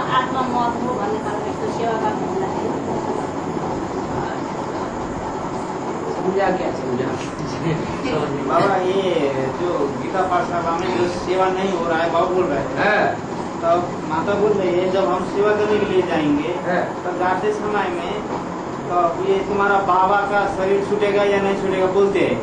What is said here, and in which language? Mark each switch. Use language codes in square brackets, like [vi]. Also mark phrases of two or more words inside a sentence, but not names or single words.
[ne] परमात्मा म हो भन्ने खालको यस्तो सेवा गर्नु हुँदाखेरि [hi] समझा क्या समझा? बाबा ये जो गीता पाठशाला में जो सेवा नहीं हो रहा है बाबा बोल रहे हैं, तब माता बोल रही है जब हम सेवा करने के लिए जाएंगे तो जाते समय में तो ये तुम्हारा बाबा का शरीर छूटेगा या नहीं छूटेगा बोलते हैं।